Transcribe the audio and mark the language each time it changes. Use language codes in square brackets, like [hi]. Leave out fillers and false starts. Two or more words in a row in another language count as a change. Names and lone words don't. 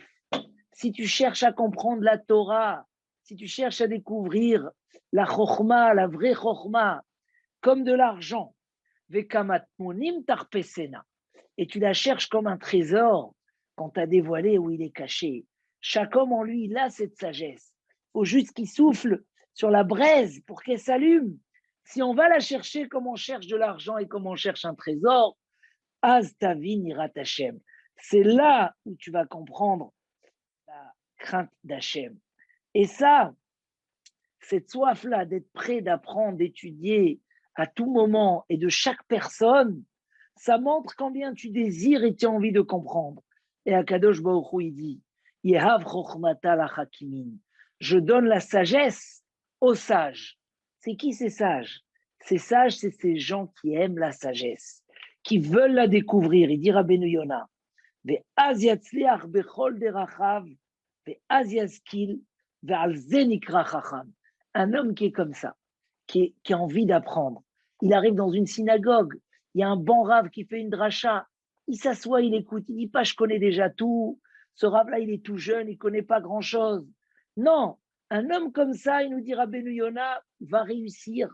[fr] Si tu cherches à comprendre la Torah, si tu cherches à découvrir la chorma, la vraie chorma, comme de l'argent, [he] וכמטמונים תחפשנה, [fr] et tu la cherches comme un trésor quand tu as dévoilé où il est caché. Chaque homme en lui, il a cette sagesse. Il faut juste qu'il souffle sur la braise pour qu'elle s'allume. Si on va la chercher comme on cherche de l'argent et comme on cherche un trésor, [he] אז תבין יראת השם. [fr] C'est là où tu vas comprendre la crainte d'Hachem. Et ça, cette soif-là d'être prêt d'apprendre, d'étudier à tout moment et de chaque personne, ça montre combien tu désires et tu as envie de comprendre. Et [he] הקדוש ברוך הוא, [fr] il dit, [arc] יהב חכמתא לחכימין. [fr] Je donne la sagesse aux sages. C'est qui ces sages? Ces sages, c'est ces gens qui aiment la sagesse, qui veulent la découvrir. Il dit [he] Rabbeinu Yonah, ואז יצליח בכל דרכיו, ואז ישכיל, ועל זה נקרא חכם. [fr] Un homme qui est comme ça, qui a envie d'apprendre. Il arrive dans une synagogue, il y a un bon rave qui fait une dracha, il s'assoit, il écoute, il dit pas je connais déjà tout, ce rave-là il est tout jeune, il connaît pas grand-chose. Non, un homme comme ça, il nous dit Rabbeinu Yonah, va réussir.